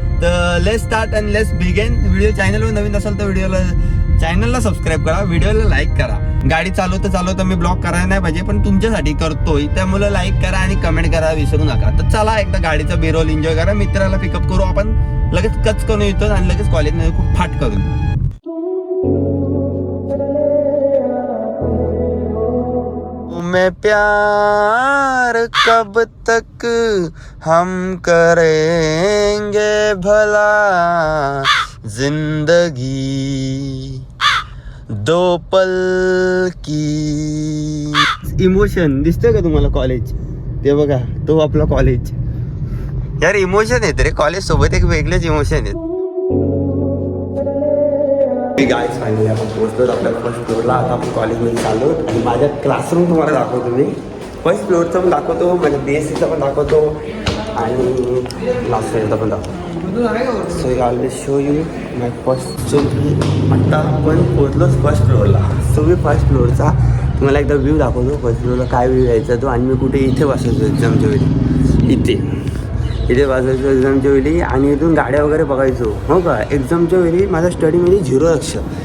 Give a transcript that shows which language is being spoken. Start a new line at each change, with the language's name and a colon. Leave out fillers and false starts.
Marathi: तर
English: Let's start and let's begin.
Marathi: Video चॅनलवर नवीन असेल तर चॅनलला सबस्क्राईब करा, व्हिडिओला लाईक करा. गाडी चालवता मी ब्लॉग करायला नाही पाहिजे पण तुमच्यासाठी करतोय, त्यामुळे लाईक करा आणि कमेंट करा विसरू नका. तर चला एकदा गाडीचा बेरोल एन्जॉय करा. मित्राला पिकअप करू आपण, लगेच कच करून येतो आणि लगेच कॉलेजमध्ये खूप फाट करून.
Hindi: मैं प्यार कब तक हम करेंगे भला, जिंदगी 2 पल की.
Marathi: इमोशन दिसतंय का तुम्हाला कॉलेज? ते बघा तो आपला कॉलेज. यार इमोशन आहेत रे कॉलेज सोबत, एक वेगळेच इमोशन आहेत. गाईज फायनली आपण पोहोचलो आपल्या फर्स्ट फ्लोअरला. आता आपण कॉलेजमध्ये चाललो आणि माझ्या क्लासरूम तुम्हाला दाखवतो. मी फर्स्ट फ्लोअरचा पण दाखवतो, माझ्या BSCचा पण दाखवतो आणि लास्ट फ्लोअरचा पण दाखवतो.
English: So I always show you my first.
Marathi: So आत्ता आपण पोहोचलोच फर्स्ट फ्लोअरला. सो मी फर्स्ट फ्लोअरचा तुम्हाला एकदा व्ह्यू दाखवतो. फर्स्ट फ्लोअरला काय व्ह्यू यायचा तो. आणि मी कुठे इथे बसायचो एक्झामच्या वेळी, इथे बसायचो एक्झामच्या वेळी. आणि इथून गाड्या वगैरे बघायचो. हो का, एक्झामच्या वेळी माझ्या स्टडीमध्ये 0 लक्ष.